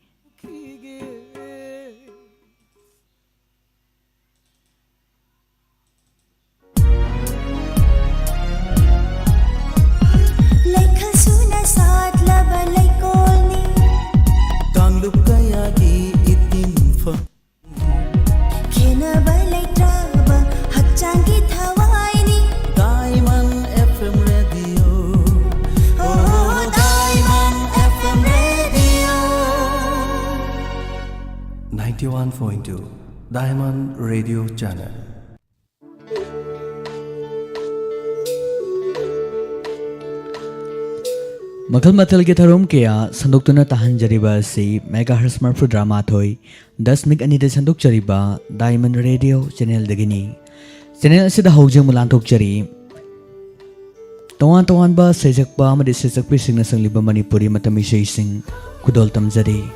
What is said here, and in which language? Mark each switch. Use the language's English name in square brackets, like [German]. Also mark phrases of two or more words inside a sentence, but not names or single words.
[Manipuri] Lup kayagi itin fa Khenaba leitraba hakchangki thawaini [English] Diamond FM Radio Oh Diamond FM 91.2 Diamond Radio Channel. [Manipuri] মখল মথল কে থরোম কেয়া সন্দোক্তুনা তাহংজরিবা সে মেগাহর্ৎজ মরফু ড্রামা থোই 10 অনিদে সন্দোকচরিবা ডায়মণ্ড রেডিও চেনেল দগিনী চেনেল অসিদা হৌজে মুলাংথোক চরী তোৱান তোৱান বা সেজকবা অমদি সেজকপি সিংনা সংলিবা মণিপুরী মতমী শেসিং খুদোল তমজরী